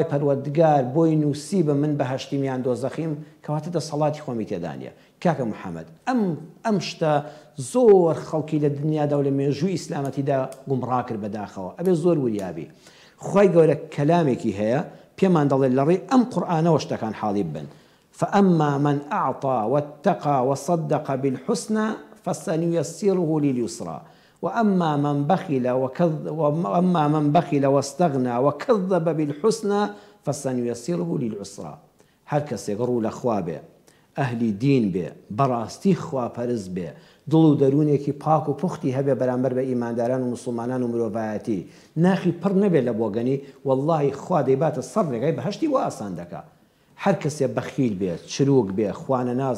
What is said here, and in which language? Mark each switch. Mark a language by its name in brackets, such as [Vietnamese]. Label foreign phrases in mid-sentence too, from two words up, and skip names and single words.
[Central Kurdish] پەروەردگار بۆی نووسی بە من بەهەشتیم یان دۆزەخیم کەواتە دەسەڵاتی خۆمی تێدانیە کاکە محەممەد ئەم شتە زۆر خەڵکی لە دنیادا و لە مێژووی ئیسلامەتیدا گومڕا کرد بەداخەوە ئەبێ زۆر وریابی خوای گەورە کەلامێکی هەیە پێمان دەڵێت لەڕێ ئەم قورئانەوە شتەکان حاڵی بن [Arabic] فأما من أعطى واتقى وصدق بالحسنى فسنيسره لليسرى وأما من بخل واستغنى وكذب بالحسنى فسنيسره للعسرى [Central Kurdish] هر کەسێک ڕوو لە خوا بێ ئەهلی دین بێ بەڕاستی خواپەرست بێ دڵ و دەروونێکی پاک و پوختی هەبێ بەرامبەر بە ئیمانداران و مسلمانان و مرۆڤایەتی ناخی پڕ نەبێت لە بۆگەنی واللهی خوا دەیباتە سەر ڕێگای بەهەشتی و ئاسان دەکات هەر کەسێ بەخیل بێ چروک بێ خوانە ناز